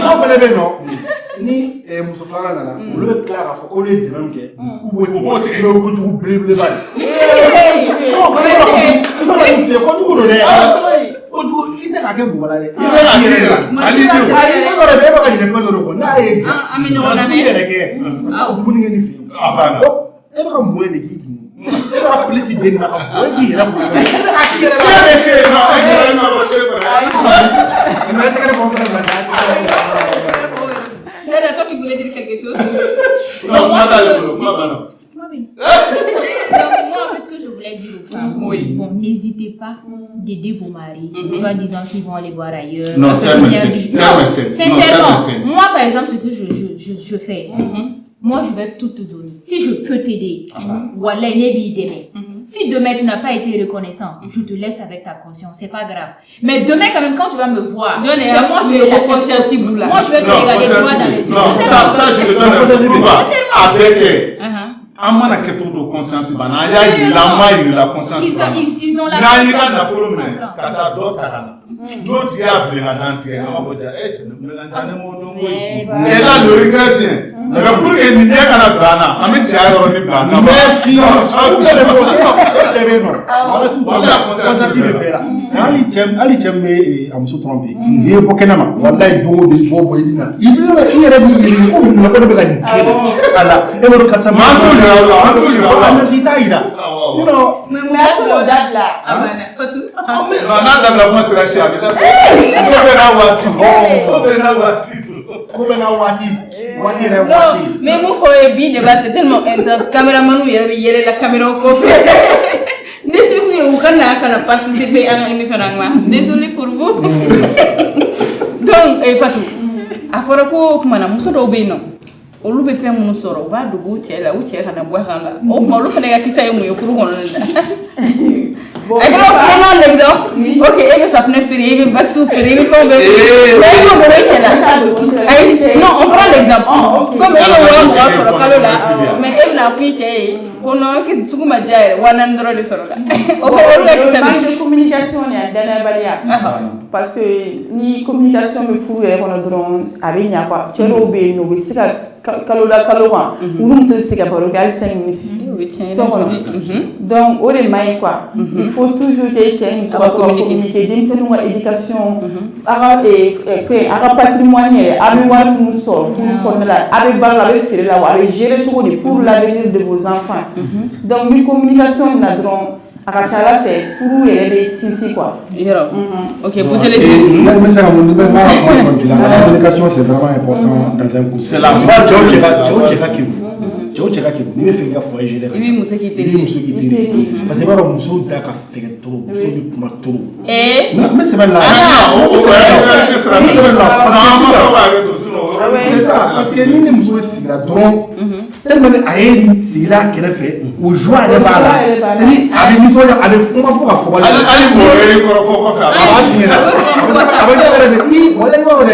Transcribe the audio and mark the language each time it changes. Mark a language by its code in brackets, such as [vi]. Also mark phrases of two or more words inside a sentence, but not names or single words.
[bm] dɔw fɛnɛ bɛ yen nɔ ni muso filanan nana olu bɛ tila k'a fɔ k'olu ye dɛmɛ min kɛ u b'o tigɛ n'o ye kojugu belebeleba ye kojugu don dɛ kojugu i tɛ k'a kɛ bɔgɔ la dɛ i bɛ k'a yɛrɛ la ale denw e b'a ka ɲinɛ fɛn dɔ de kɔ n'a ye ja an bɛ ɲɔgɔn lamɛn i yɛrɛ kɛ a bɛ dumuni kɛ ni fɛ yen e bɛ ka mun de k'i dun e b'a pilisi den na ka bɔ e k'i yɛrɛ bɔ e bɛ k'i yɛrɛ la e bɛ se ma e bɛ se ma e bɛ se ma mais e tɛgɛ fɔ n fana na [fr] toi tu voulais dire quelque chose donc moi en fait ce que je voulais dire aux femmes bon n'hésitez pas d'aider vos maris soi-disant qu'ils vont aller voir ailleurs non c'est un médecin sincèrement moi par exemple ce que je fais moi je vais tout te donner si je peux t'aider wallah nebi demain si demain tu n'as pas été reconnaissant je te laisse avec ta conscience c'est pas grave mais demain quand même quand tu vas me voir c'est moi je vais la conscience moi je vais te regarder droit dans les yeux [bm] non ça je te donne un avec an mana kɛ cogo dɔ conscience banna an y'a yirila an m'a yirila conscience banna n'an y'i ka nafolo minɛ ka taa dɔ ta ka na n'o tigi y'a bilen ka d'an tigɛ an b'a fɔ ja cɛ ne bilen ka taa ne m'o dɔn koyi [fr] et là le regret vient mais pour que [bm] nin ɲɛ kana bila an na an bɛ cɛya yɔrɔ ni bila an na merci cɛ bɛ yen nɔ ala t'u conscience de bɛɛ la hali cɛ min bɛ a muso tromper n'i ye bɔ kɛnɛma walayi don o don i b'o bɔ i bɛ na i yɛrɛ b'i yiri ko mun na ko ne bɛ ka nin kɛ a la e b'a dɔn karisa maa t'o yira o la an t'o yira o la merci t'a yira sinon mais a t'o dabila Fatou n'a dabila kuma sera si a bɛ da ko bɛ n'a waati ko bɛ n'a waati ko bɛ n'a waati waati yɛrɛ [fr] non mais [bm] mun fɔ ye bi débat [fr] c'est tellement intense [bm] caméraman yɛrɛ bɛ yɛlɛ la caméra kɔfɛ ne se kun ye u ka na kana participer an ka émission na ma [fr] désolé pour vous donc [bm] Fatou a a fɔra ko kuma na muso dɔw bɛ yen nɔ olu bɛ fɛn minnu sɔrɔ u b'a dogo u cɛ la u cɛ kana bɔ a kan la o tuma olu fana ka kisa ye mun ye furu kɔnɔna la a kɛra [fr] vraiment l'exemple ok [bm] e bɛ safunɛ feere e bɛ vaccin feere e bɛ fɛnw bɛɛ feere mais e b'o dogo i cɛ la ayi [fr] non on prend l'exemple comme [bm] e bɛ wɔɔrɔ mɔgɔ sɔrɔ kalo la mais e bɛna fɔ i cɛ ye ko [fr] non que [bm] sugu ma diya yɛrɛ 400 dɔrɔn de sɔrɔ la o fɔ olu ka kisa [fr] manque de communication [bm] ni a danayabaliya [fr] parce que [bm] ni communication bɛ furu yɛrɛ kɔnɔ dɔrɔn a bɛ ɲa quoi cɛ dɔw bɛ yen nɔ u bɛ se ka kalo la kalo kan olu muso bɛ se ka baro kɛ hali 5 minutes so kɔnɔ donc o de man ɲi quoi [fr] il faut toujours que [bm] cɛ ni muso ka to ka communiquer denmisɛnninw ka éducation a ka patrimoine yɛrɛ a bɛ wari minnu sɔrɔ furu kɔnɔna la a bɛ baara la a bɛ feere la wa a bɛ gérer cogo di [fr] pour l'avenir de vos enfants [bm] donc ni communication na dɔrɔn a ka ca ala fɛ furu yɛrɛ bɛ sinsin quoi. [fr] Ok, vous allez dire. La communication c'est vraiment important dans un couple. C'est la base. [bm] Cɛw cɛ ka kɛ n'i bɛ fɛ i ka foyer gérer i bɛ muso k'i teri [fr] parce que [bm] i b'a dɔn musow da ka fɛgɛ trop muso bɛ kuma trop mais sɛbɛn la [fr] parce que [bm] ni muso sigira dɔrɔn tellement a ye sigila kɛrɛfɛ o joie yɛrɛ b'a la a bɛ nisɔndiya a bɛ kuma fo ka fɔ wale hali mɔgɔ ye kɔrɔfɔ kɔfɛ a b'a f'i ɲɛna a bɛ kɛ yɛrɛ de wala i b'a dɔn dɛ